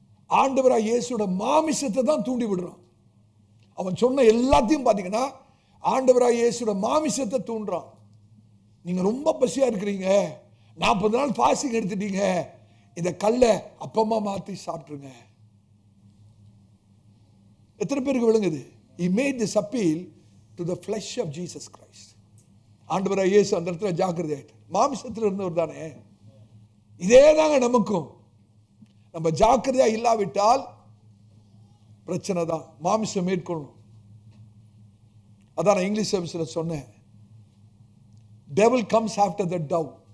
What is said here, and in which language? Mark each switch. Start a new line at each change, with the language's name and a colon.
Tamil: ஆண்டவராக இயேசுவோட மாமிசத்தை தான் தூண்டி விடுறான். அவன் சொன்ன எல்லாத்தையும் பார்த்தீங்கன்னா ஆண்டவராக இயேசுவோட மாமிசத்தை தூண்டுறான். நீங்க ரொம்ப பசியா இருக்கிறீங்க, 40 நாள் பாசிங் எடுத்துட்டீங்க, இந்த கல்லை அப்பமா மாத்தி சாப்பிட்டுருங்க. எத்தனை பேருக்கு விளங்குது?
English: He made this appeal to the flesh of Jesus Christ.
Tamil: ஆண்டவராக இயேசு அந்த இடத்துல ஜாக்கிரதையாயிட்டு, மாமிசத்தில் இருந்தவர் தானே. இதே தாங்க நமக்கும். நம்ம ஜாக்கிரதையா இல்லாவிட்டால் பிரச்சனை தான், மாமிசம் மேற்கொள்ளணும். அதான் நான் இங்கிலீஷ் சர்வீஸில் சொன்னேன்,
English: devil comes after the dove.